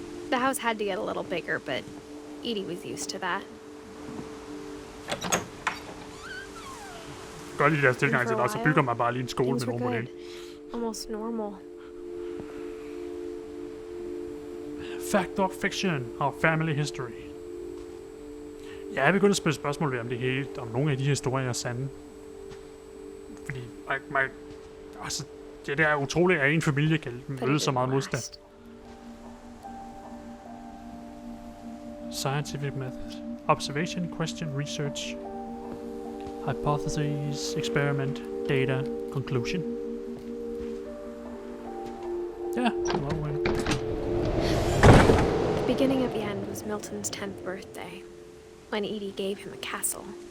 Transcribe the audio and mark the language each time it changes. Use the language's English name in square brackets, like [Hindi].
[English] The house had to get a little bigger, but Edie was used to that. [Danish] Godt lige deres tilgang til det, så bygger man bare lige en skole med nogen model. [English] Almost normal. Fact or fiction of family history. [Danish] Ja, jeg er begyndt at spille spørgsmål ved, om det hele, om nogle af de historier er sande. Fordi, altså, det er utroligt, at en familie kan møde så meget modstand. [English] Scientific method. Observation, question, research. Hypothesis, experiment, data, conclusion. Yeah, well. The beginning of the end was Milton's 10th birthday, when Edie gave him a castle.